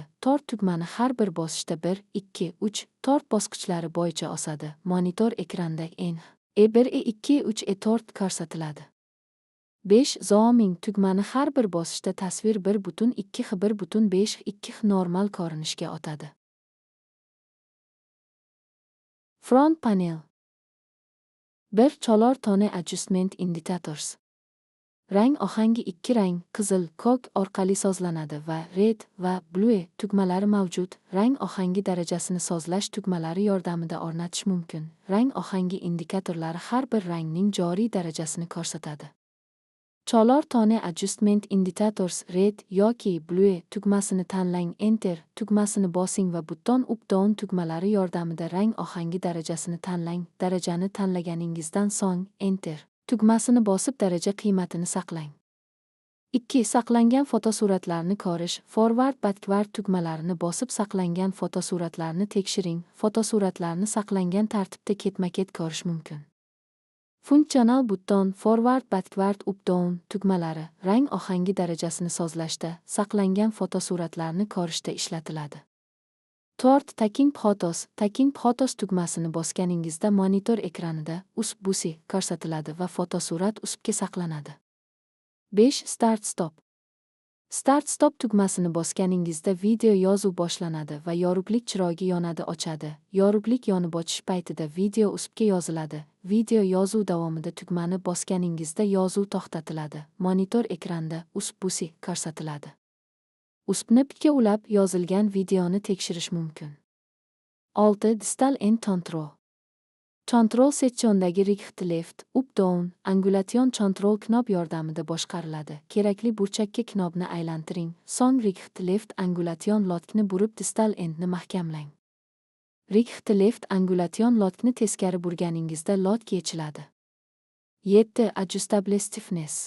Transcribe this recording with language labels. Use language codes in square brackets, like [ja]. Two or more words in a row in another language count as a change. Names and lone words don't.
[uz] 4 tugmani har bir bosishda 1, 2, 3, 4 bosqichlari bo'yicha osadi. Monitor ekranda E1, E2, E3, E4 ko'rsatiladi. 5 Zooming tugmani har bir bosishda tasvir 1.2 1.5 2 normal ko'rinishga o'tadi. [en] Front panel. 1 Cholar tone adjustment indicators. [uz] Rang ohangi 2 rang, qizil, ko'k orqali sozlanadi va red va blue tugmalari mavjud. Rang ohangi darajasini sozlash tugmalari yordamida o'rnatish mumkin. Rang ohangi indikatorlari har bir rangning joriy darajasini ko'rsatadi. [en] Cholar tone adjustment indicators [uz] red yoki blue tugmasini tanlang, enter tugmasini bosing va [en] button up down [uz] tugmalari yordamida rang ohangi darajasini tanlang. Darajani tanlaganingizdan so'ng enter tugmasini bosib daraja qiymatini saqlang. 2 Saqlangan fotosuratlarni ko'rish, [en] forward backward [uz] tugmalarini bosib saqlangan fotosuratlarni tekshiring. Fotosuratlarni saqlangan tartibda ketma-ket ko'rish mumkin. Funksional button, [en] forward backward up down [uz] tugmalari rang ohangi darajasini sozlashda, saqlangan fotosuratlarni ko'rishda ishlatiladi. 4 [en] Taking Photos [uz] tugmasini bosganingizda monitor ekranida USB-C ko'rsatiladi va fotosurat USBga saqlanadi. 5 [en] Start Stop [uz] tugmasini bosganingizda video yozuv boshlanadi va yorug'lik chirog'i yonadi ochadi. Yorug'lik yonib ochish paytida video USBga yoziladi. Video yozuv davomida tugmani bosganingizda yozuv to'xtatiladi. Monitor ekranda USB-C ko'rsatiladi. USB-ga ulab yozilgan videoni tekshirish mumkin. 6 [en] Distal End Control [uz] sektiondagi [en] Right Left, Up Down, Angulation Control knob [uz] yordamida boshqariladi. Kerakli burchakka knobni aylantiring, so'ng [en] Right Left Angulation [uz] lockni burib [en] Distal Endni [uz] mahkamlang. [en] Right Left Angulation [uz] lockni teskari burganingizda lock yechiladi. [en] 7 Adjustable Stiffness.